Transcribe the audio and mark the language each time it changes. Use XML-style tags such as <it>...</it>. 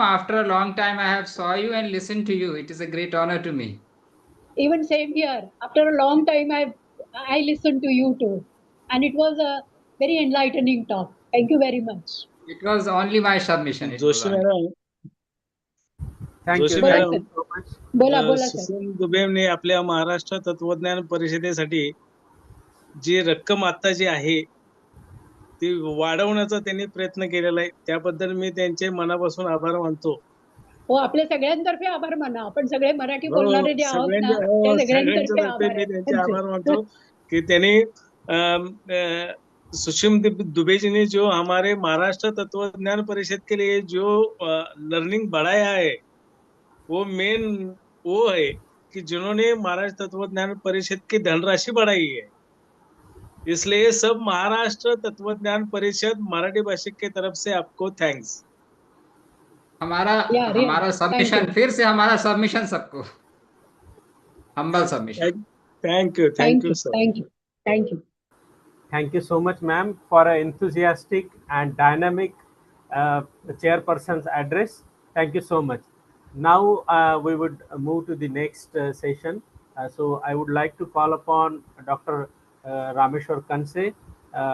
<en>After a long time, I have saw you and listened to you. It is a great honor to me. Even same here. After a long time, I listened to you too. And it was a very enlightening talk. Thank you very much. It was only my submission.</en> <mr>Joshi madam,</mr> <en>Thank</en> <mr>Joshi</mr> <en>you.</en> <mr>Madam,</mr> <en>Thank you so much.</en> <mr>बोला बोला sir. Sushil दुबेने आपल्या महाराष्ट्र तत्वज्ञान परिषदेसाठी जी रक्कम आता जी आहे ती वाढवण्याचा त्यांनी प्रयत्न केलेला आहे. त्याबद्दल मी त्यांचे मनापासून आभार मानतो. हो, आपल्या सगळ्यांतर्फे आभार माना. आपण सगळे मराठी बोलणारे जे आहोत ना, त्या सगळ्यांतर्फे आभार आहे. त्यांचे आभार मानतो की</mr> <hi>त्यांनी सुशील दुबे जो हमारे महाराष्ट्र तत्वज्ञान परिषद के लिए जो लर्निंग बढ़ाया है, वो मेन वो है कि जिन्होंने महाराष्ट्र तत्वज्ञान परिषद की धनराशि बढ़ाई है. इसलिए सब महाराष्ट्र तत्वज्ञान परिषद मराठी भाषिक की तरफ से आपको थैंक्स. हमारा सबमिशन, फिर से हमारा सबमिशन सबको, humble submission.</hi> <en>Thank you sir. Thank you. Thank you so much, ma'am, for an enthusiastic and dynamic chairperson's address. Thank you so much. Now we would move to the next session. So I would like to call upon Dr. Rameshwar Kanse</en>